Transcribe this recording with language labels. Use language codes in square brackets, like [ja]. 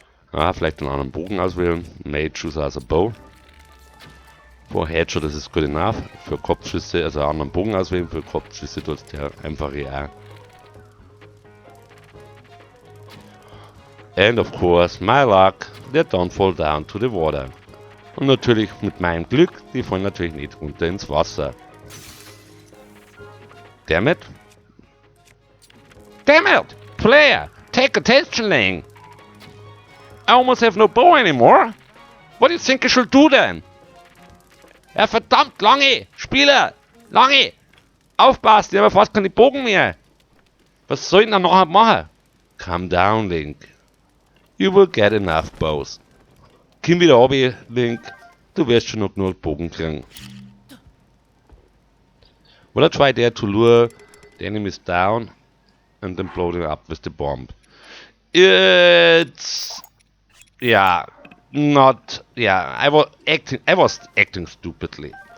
[de] Vielleicht einen anderen Bogen auswählen. [en] May choose as a bow. [de] For Headshot ist es [en] good enough. [de] Für Kopfschüsse, also einen anderen Bogen auswählen. Für Kopfschüsse tut es der einfache auch. [en] And of course, my luck, they don't fall down to the water. [de] Und natürlich mit meinem Glück, die fallen natürlich nicht runter ins Wasser. [en] Damn it. Damn it! Player, take attention, Lang. I almost have no bow anymore. What do you think I should do then? [de] Ja, verdammt, Lange! Spieler! Lange! Aufpasst, ich habe fast keine Bogen mehr. Was soll ich denn nachher machen? [en] Calm down, Link. You will get enough bows. [de] Komm wieder runter, Link. Du wirst schon noch genug Bogen kriegen. [en] Will I try there to lure the enemies down and then blow them up with the bomb? It's... yeah, not... yeah, I was acting stupidly.